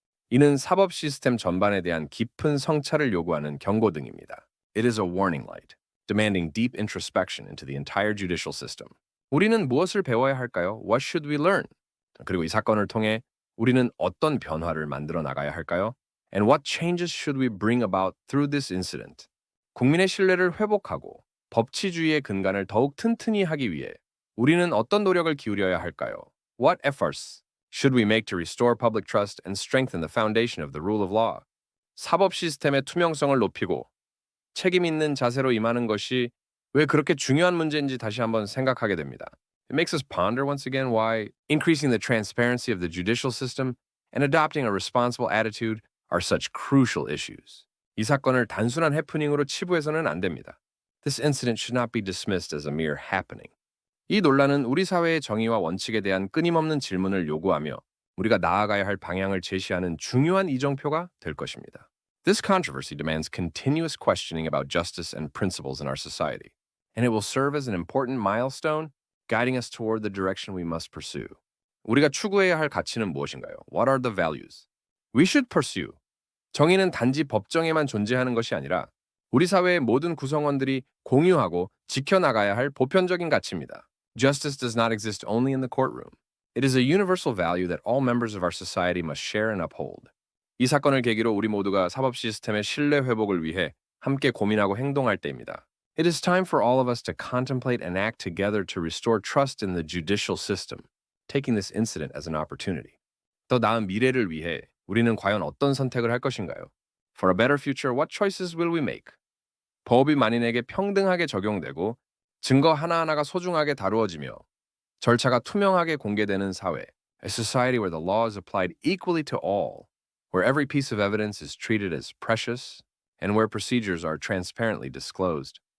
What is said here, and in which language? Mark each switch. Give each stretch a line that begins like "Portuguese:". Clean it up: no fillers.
Korean: 이는 사법 시스템 전반에 대한 깊은 성찰을 요구하는 경고등입니다.
English: It is a warning light, demanding deep introspection into the entire judicial system.
Korean: 우리는 무엇을 배워야 할까요?
English: What should we learn?
Korean: 그리고 이 사건을 통해 우리는 어떤 변화를 만들어 나가야 할까요?
English: And what changes should we bring about through this incident?
Korean: 국민의 신뢰를 회복하고 법치주의의 근간을 더욱 튼튼히 하기 위해 우리는 어떤 노력을 기울여야 할까요?
English: What efforts should we make to restore public trust and strengthen the foundation of the rule of law?
Korean: 사법 시스템의 투명성을 높이고 책임 있는 자세로 임하는 것이 왜 그렇게 중요한 문제인지 다시 한번 생각하게 됩니다.
English: It makes us ponder once again why increasing the transparency of the judicial system and adopting a responsible attitude are such crucial issues.
Korean: 이 사건을 단순한 해프닝으로 치부해서는 안 됩니다.
English: This incident should not be dismissed as a mere happening.
Korean: 이 논란은 우리 사회의 정의와 원칙에 대한 끊임없는 질문을 요구하며 우리가 나아가야 할 방향을 제시하는 중요한 이정표가 될 것입니다.
English: This controversy demands continuous questioning about justice and principles in our society, and it will serve as an important milestone guiding us toward the direction we must pursue.
Korean: 우리가 추구해야 할 가치는 무엇인가요?
English: What are the values we should pursue?
Korean: 정의는 단지 법정에만 존재하는 것이 아니라 우리 사회의 모든 구성원들이 공유하고 지켜나가야 할 보편적인 가치입니다.
English: Justice does not exist only in the courtroom. It is a universal value that all members of our society must share and uphold.
Korean: 이 사건을 계기로 우리 모두가 사법 시스템의 신뢰 회복을 위해 함께 고민하고 행동할 때입니다.
English: It is time for all of us to contemplate and act together to restore trust in the judicial system, taking this incident as an opportunity.
Korean: 더 나은 미래를 위해 우리는 과연 어떤 선택을 할 것인가요?
English: For a better future, what choices will we make?
Korean: 법이 만인에게 평등하게 적용되고 증거 하나하나가 소중하게 다루어지며 절차가 투명하게 공개되는 사회,
English: a society where the law is applied equally to all, where every piece of evidence is treated as precious, and where procedures are transparently disclosed.